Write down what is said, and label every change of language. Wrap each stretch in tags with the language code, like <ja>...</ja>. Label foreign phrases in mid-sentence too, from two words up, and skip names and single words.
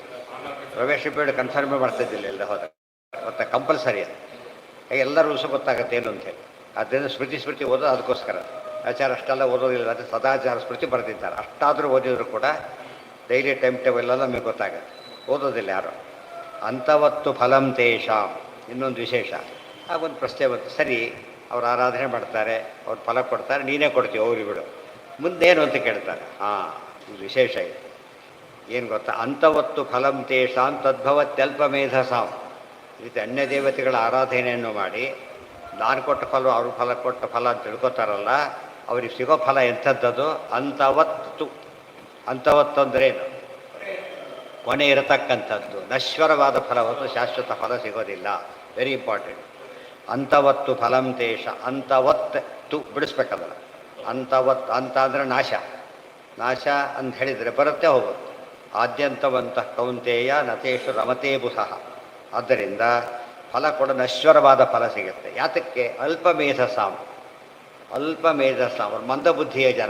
<kn>ಪ್ರವೇಶ</kn> <en>period confirm</en> <kn>ಮಾಡ್ತಿದ್ದಿಲ್ಲ ಎಲ್ಲ ಹೋದಾಗ. ಮತ್ತು ಕಂಪಲ್ಸರಿ ಅದು. ಎಲ್ಲ ರೂಲ್ಸು ಗೊತ್ತಾಗುತ್ತೆ ಏನು ಅಂತೇಳಿ. ಅದರಿಂದ ಸ್ಮೃತಿ ಓದೋದು ಅದಕ್ಕೋಸ್ಕರ. ಆಚಾರ ಅಷ್ಟೆಲ್ಲ ಓದೋದಿಲ್ಲ, ಅದು ಸದಾಚಾರ ಸ್ಮೃತಿ ಬರೆದಿದ್ದಾರೆ. ಅಷ್ಟಾದರೂ ಓದಿದ್ರು ಕೂಡ</kn> <en>daily time table</en> <kn>ಎಲ್ಲ ನಮಗೆ ಗೊತ್ತಾಗುತ್ತೆ. ಓದೋದಿಲ್ಲ ಯಾರು.</kn> <sa>ಅಂತವತ್ತು ಫಲಂ ತೇಷಾಂ.</sa> <kn>ಇನ್ನೊಂದು ವಿಶೇಷ. ಆಗೊಂದು ಪ್ರಶ್ನೆ ಬಂತು, ಸರಿ ಅವ್ರು ಆರಾಧನೆ ಮಾಡ್ತಾರೆ, ಅವ್ರು ಫಲ ಕೊಡ್ತಾರೆ, ನೀನೇ ಕೊಡ್ತೀವಿ ಅವ್ರಿಗೆ ಬಿಡು, ಮುಂದೇನು ಅಂತ ಕೇಳ್ತಾರೆ. ಇದು ವಿಶೇಷ. ಇದು ಏನು ಗೊತ್ತಾ?</kn> <sa>ಅಂತವತ್ತು ಫಲಂ ತೇಷಾಂ ತದ್ಭವತ್ಯಲ್ಪಮೇಧಸಾಂ.</sa> <kn>ಇದು ಅನ್ಯ ದೇವತೆಗಳ ಆರಾಧನೆಯನ್ನು ಮಾಡಿ ನಾನು ಕೊಟ್ಟ ಫಲ ಅವ್ರ ಫಲ ಕೊಟ್ಟ ಫಲ ಅಂತ ತಿಳ್ಕೊತಾರಲ್ಲ, ಅವ್ರಿಗೆ ಸಿಗೋ ಫಲ ಎಂಥದ್ದದು? ಅಂತವತ್ತು ಅಂದ್ರೇನು? ಕೊನೆ ಇರತಕ್ಕಂಥದ್ದು, ನಶ್ವರವಾದ ಫಲವತ್ತು, ಶಾಶ್ವತ ಫಲ ಸಿಗೋದಿಲ್ಲ.</kn> <en>very important.</en> <sa>ಅಂತವತ್ತು ಫಲಂ ತೇಷ.</sa> <kn>ಅಂತವತ್ತು ಬಿಡಿಸ್ಬೇಕಲ್ಲ. ಅಂತವತ್ತು ಅಂತ ಅಂದರೆ ನಾಶ. ನಾಶ ಅಂತ ಹೇಳಿದರೆ ಬರುತ್ತೆ ಹೋಗುತ್ತೆ.</kn> <sa>ಆದ್ಯಂತವಂತಹ ಕೌಂತೆಯ ನತೇಶು ರಮತೆ ಬುಧಃ.</sa> <kn>ಆದ್ದರಿಂದ ಫಲ ಕೂಡ ನಶ್ವರವಾದ ಫಲ ಸಿಗುತ್ತೆ. ಯಾತಕ್ಕೆ? ಅಲ್ಪಮೇಧಸಾಂ. ಅವ್ರು ಮಂದಬುದ್ಧಿಯ ಜನ.</kn>